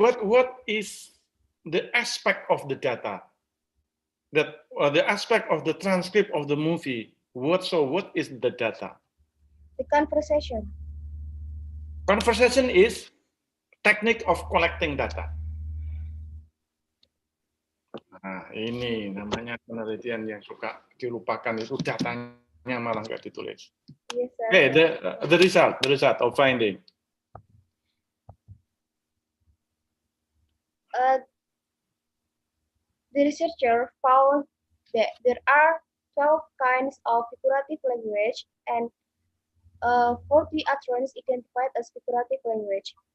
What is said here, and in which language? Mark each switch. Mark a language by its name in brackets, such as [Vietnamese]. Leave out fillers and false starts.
[English] What is the aspect of the data? That the aspect of the transcript of the movie. What is the data? The conversation. Conversation is technique of collecting data. [Indonesian] Nah, ini namanya penelitian yang suka dilupakan, itu datanya malah nggak ditulis. [English] Yes, sir. Okay, the result of finding. The researcher found that there are 12 kinds of figurative language and 40 utterances identified as figurative language.